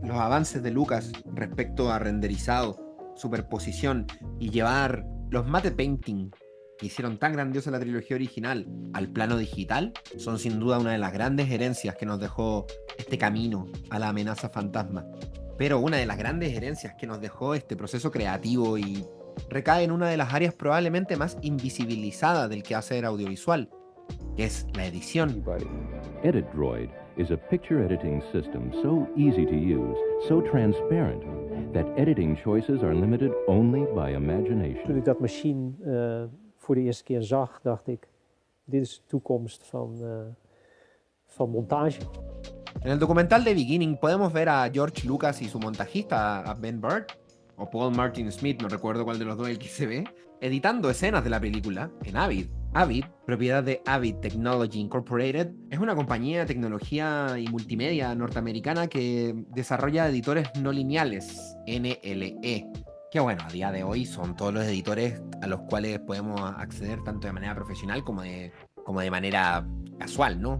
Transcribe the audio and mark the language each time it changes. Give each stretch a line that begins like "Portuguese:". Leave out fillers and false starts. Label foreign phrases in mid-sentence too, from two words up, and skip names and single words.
Spanish: Los avances de Lucas respecto a renderizado, superposición y llevar los
English: matte painting
Spanish: que hicieron tan grandiosa la trilogía original al plano digital son sin duda una de las grandes herencias que nos dejó este camino a la amenaza fantasma. Pero una de las grandes herencias que nos dejó este proceso creativo y recae en una de las áreas probablemente más invisibilizadas del quehacer audiovisual, que es la edición.
English: EditDroid is a picture editing system so easy to use, so transparent, that editing choices are limited only by imagination.
Dutch: Toen ik dat machine voor de eerste keer zag, dacht ik, dit is de toekomst van montage.
Spanish: En el documental de Beginning podemos ver a George Lucas y su montajista, a Ben Burtt, o Paul Martin Smith, no recuerdo cuál de los dos el que se ve, editando escenas de la película en Avid. Avid, propiedad de Avid Technology Incorporated, es una compañía de tecnología y multimedia norteamericana que desarrolla editores no lineales, NLE, que bueno, a día de hoy son todos los editores a los cuales podemos acceder tanto de manera profesional como como de manera casual, ¿no?